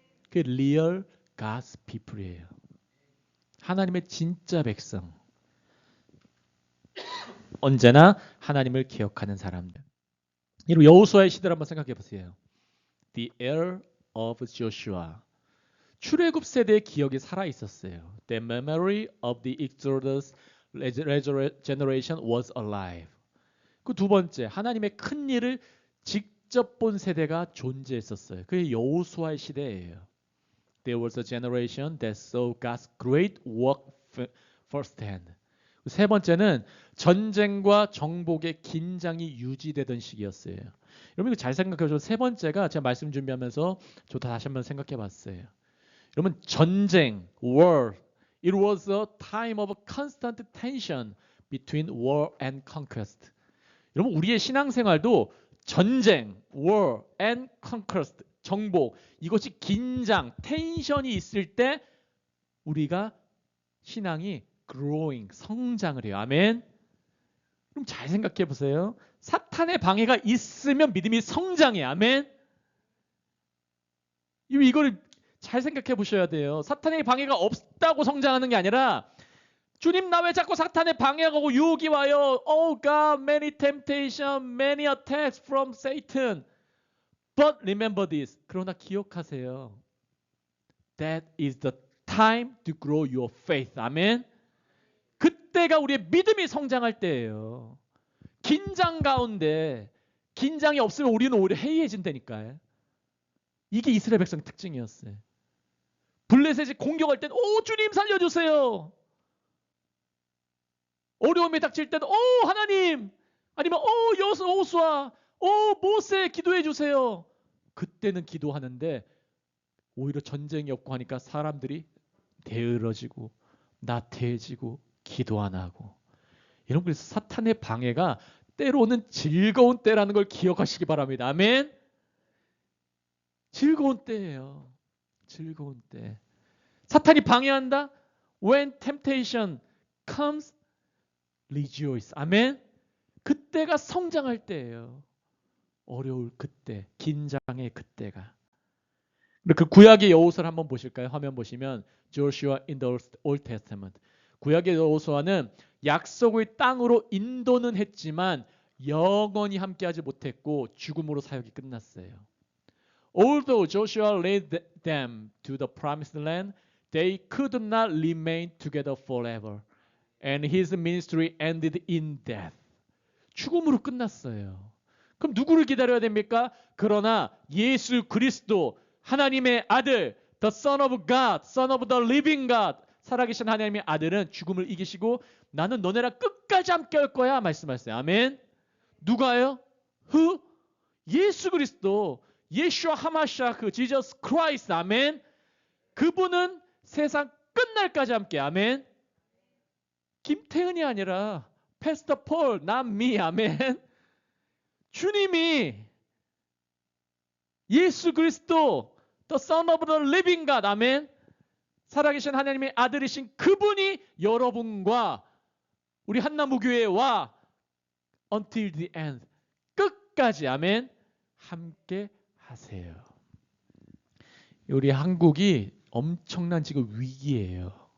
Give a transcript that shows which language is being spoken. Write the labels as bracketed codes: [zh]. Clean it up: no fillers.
[ko] 그 리얼 [en] God's people [ko] 이에요. 하나님의 진짜 백성. 언제나 하나님을 기억하는 사람들. 여러분 여호수아의 시대를 한번 생각해 보세요. [en] The heir of Joshua. [ko] 출애굽 세대의 기억이 살아 있었어요. [en] The memory of the Exodus generation was alive. [ko] 그 두 번째, 하나님의 큰 일을 직접 본 세대가 존재했었어요. 그게 여호수아의 시대예요. [en] There was a generation that saw God's great work firsthand. [ko] 세 번째는 전쟁과 정복의 긴장이 유지되던 시기였어요. 여러분 이거 잘 생각해 보세요. 세 번째가 제가 말씀 준비하면서 저 다시 한번 생각해 봤어요. 여러분 전쟁, [en] war, it was a time of constant tension between war and conquest. [ko] 여러분 우리의 신앙생활도 전쟁, [en] war and conquest, [ko] 정복, 이것이 긴장, 텐션이 있을 때 우리가 신앙이 growing, 성장을 해요. 아멘. 그럼 잘 생각해 보세요. 사탄의 방해가 있으면 믿음이 성장해요. 아멘. 이거를 잘 생각해 보셔야 돼요. 사탄의 방해가 없다고 성장하는 게 아니라 주님 나 왜 자꾸 사탄의 방해가 오고 유혹이 와요. [en] Oh God, many temptation, many attacks from Satan. But remember this. [ko] 그러나 기억하세요. [en] That is the time to grow your faith. [ko] 아멘. 그때가 우리의 믿음이 성장할 때예요. 긴장 가운데 긴장이 없으면 우리는 오히려 해이해진다니까요. 이게 이스라엘 백성 특징이었어요. 블레셋이 공격할 땐 오 주님 살려주세요. 어려움이 닥칠 때는 오 하나님, 아니면 오 여호수아, 오 모세 기도해 주세요. 그때는 기도하는데 오히려 전쟁이 없고 하니까 사람들이 게으러지고 나태해지고 기도 안 하고. 여러분 그래서 사탄의 방해가 때로는 즐거운 때라는 걸 기억하시기 바랍니다. 아멘. 즐거운 때예요. 즐거운 때. 사탄이 방해한다? [en] When temptation comes, rejoice. 아멘. [ko] 그때가 성장할 때예요. 어려울 그때, 긴장의 그때가. 그 구약의 여호수아를 한번 보실까요? 화면 보시면 [en] Joshua in the Old Testament. [ko] 구약의 여호수아는 약속의 땅으로 인도는 했지만 영원히 함께하지 못했고 죽음으로 사역이 끝났어요. [en] Although Joshua led them to the promised land, they could not remain together forever. And his ministry ended in death. [ko] 죽음으로 끝났어요. 그럼 누구를 기다려야 됩니까? 그러나 예수 그리스도 하나님의 아들, [en] the Son of God, Son of the Living God, [ko] 살아계신 하나님의 아들은 죽음을 이기시고 나는 너네랑 끝까지 함께 할 거야 말씀하셨어요. 아멘. 누가요? [en] Who? [ko] 예수 그리스도, 예슈아 하마샤크, 지저스 크라이스트. 아멘. 그분은 세상 끝날까지 함께. 아멘. 김태은이 아니라 패스터 폴, [en] not me. [ko] 아멘. 주님이 예수 그리스도 [en] the Son of the Living God. [ko] 아멘. 살아계신 하나님의 아들이신 그분이 여러분과 우리 한나무교회와 [en] until the end, [ko] 끝까지. 아멘. 함께 하세요. 우리 한국이 엄청난 지금 위기예요.